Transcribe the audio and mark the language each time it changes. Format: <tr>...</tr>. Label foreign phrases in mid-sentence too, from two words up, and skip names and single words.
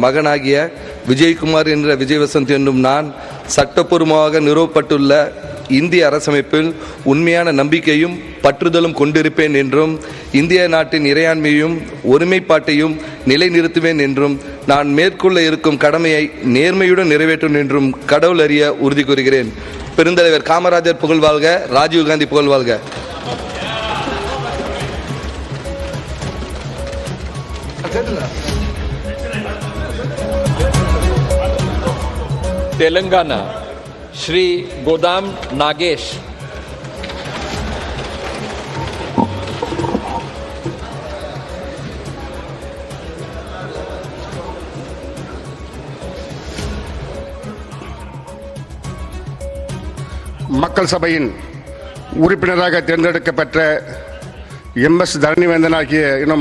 <ta>மகனாகிய விஜயகுமார் என்ற விஜய் வசந்த் என்னும் நான் சட்டப்பூர்வமாக நிறுவப்பட்டுள்ள இந்திய அரசமைப்பில் உண்மையான நம்பிக்கையும் பற்றுதலும் கொண்டிருப்பேன் என்றும் இந்திய நாட்டின் இறையாண்மையும் ஒருமைப்பாட்டையும் நிலைநிறுத்துவேன் என்றும் நான் மேற்கொள்ள இருக்கும் கடமையை நேர்மையுடன் நிறைவேற்றும் என்றும் கடவுள் அறிய உறுதி கூறுகிறேன். பெருந்தலைவர் காமராஜர் புகழ்வாழ்க, ராஜீவ்காந்தி புகழ்வாழ்க.</ta> <hi>तेलंगाना श्री गोदाम नागेश.</hi> <ta>மக்கள் சபையின் உறுப்பினராக தேர்ந்தெடுக்கப்பட்ட MS தரணிவேந்தன் ஆகிய இன்னும்</ta>